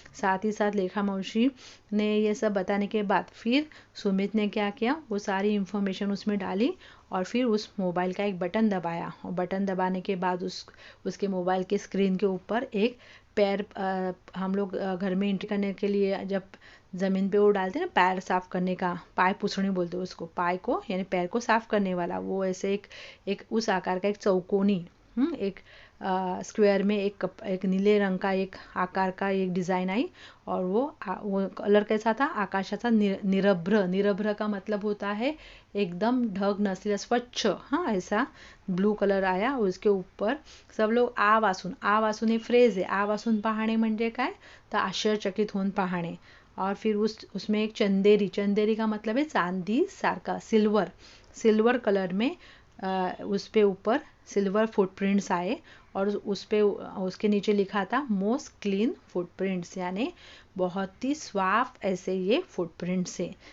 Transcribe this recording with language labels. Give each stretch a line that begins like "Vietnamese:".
Hindi: साथ ही साथ रेखा मौसी ने ये सब बताने के बाद फिर सुमित ने क्या किया, वो सारी इन्फॉर्मेशन उसमें डाली, और फिर उस मोबाइल का एक बटन दबाया, और बटन दबाने के बाद उसके मोबाइल के स्क्रीन के ऊपर एक पैर, हम लोग घर में एंट्री करने के लिए जब ज़मीन पे वो डालते हैं ना पैर साफ करने का, पाय पुसणी बोलते हैं उसको, पाय को यानी पैर को साफ करने वाला, वो ऐसे एक उस आकार का एक चौकोनी एक स्क्वायर में एक नीले रंग का एक आकार का एक डिज़ाइन आई, और वो कलर कैसा था,
Marathi: आकाशाचा निरभ्र।
Hindi: निरभ्र का मतलब होता है
Marathi: एकदम ढग नसलेला, स्वच्छ,
Hindi: हाँ, ऐसा ब्लू कलर आया। उसके ऊपर सब लोग
Marathi: आ वासून हे फ्रेज आहे, आ वासून पाहणे म्हणजे काय, तर आश्चर्यचकित होऊन पाहणे।
Hindi: और फिर उसमें एक चंदेरी का मतलब है
Marathi: चांदी सारखा,
Hindi: सिल्वर कलर में उस पे ऊपर सिल्वर फुटप्रिंट्स आए, और उस पे उसके नीचे लिखा था मोस्ट क्लीन फुटप्रिंट्स, यानी बहुत ही साफ ऐसे ये फुटप्रिंट्स है।